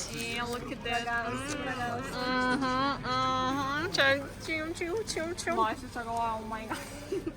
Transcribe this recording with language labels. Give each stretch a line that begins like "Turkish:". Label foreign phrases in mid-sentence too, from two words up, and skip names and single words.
English: Look at that.
Lithuanian: Čia čiu. Aš čia galvoju,
English: oh my god.